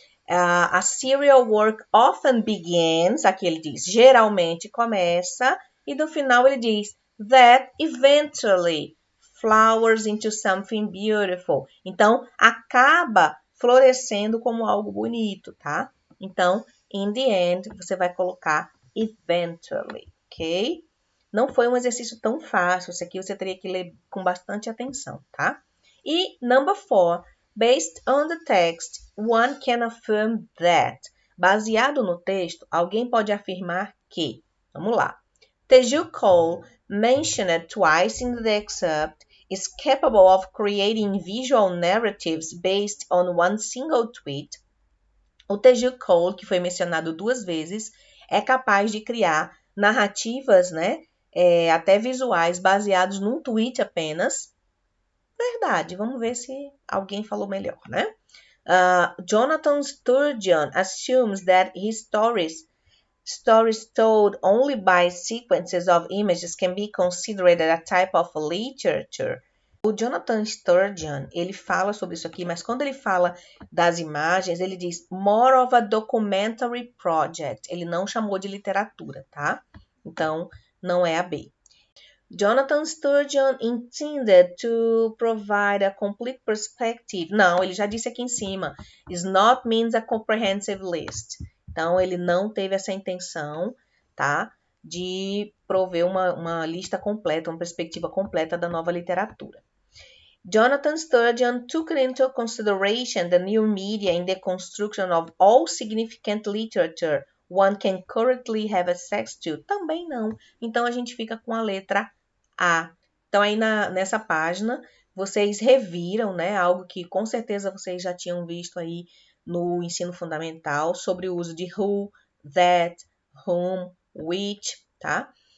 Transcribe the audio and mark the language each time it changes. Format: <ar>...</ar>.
<en>A serial work often begins,</en> <pt>aqui ele diz, geralmente começa, e no final ele diz,</pt> <en>that eventually flowers into something beautiful.</en> <pt>Então, acaba florescendo como algo bonito, tá? Então,</pt> <en>in the end,</en> <pt>você vai colocar eventually, ok? Não foi um exercício tão fácil, isso aqui você teria que ler com bastante atenção, tá?</pt> <en>E number 4, based on the text, one can affirm that.</en> <pt>Baseado no texto, alguém pode afirmar que. Vamos lá.</pt> <en>Teju Cole, mentioned twice in the excerpt, is capable of creating visual narratives based on one single tweet.</en> <pt>O Teju Cole, que foi mencionado 2 vezes, é capaz de criar narrativas, né, até visuais, baseados num tweet apenas. Verdade, vamos ver se alguém falou melhor, né?</pt> <en>Jonathan Sturgeon assumes that his stories told only by sequences of images can be considered a type of literature.</en> <pt>O Jonathan Sturgeon, ele fala sobre isso aqui, mas quando ele fala das imagens, ele diz</pt> <en>more of a documentary project.</en> <pt>Ele não chamou de literatura, tá? Então, não é a B.</pt> <en>Jonathan Sturgeon intended to provide a complete perspective.</en> <pt>Não, ele já disse aqui em cima.</pt> <en>Is not means a comprehensive list.</en> <pt>Então, ele não teve essa intenção, tá? De prover uma lista completa, uma perspectiva completa da nova literatura.</pt> <en>Jonathan Sturgeon took into consideration the new media in the construction of all significant literature one can currently have access to.</en> <pt>Também não. Então, a gente fica com a letra A. Então, aí nessa página, vocês reviram, né? Algo que com certeza vocês já tinham visto aí no ensino fundamental, sobre o uso de who, that, whom, which, tá?</pt>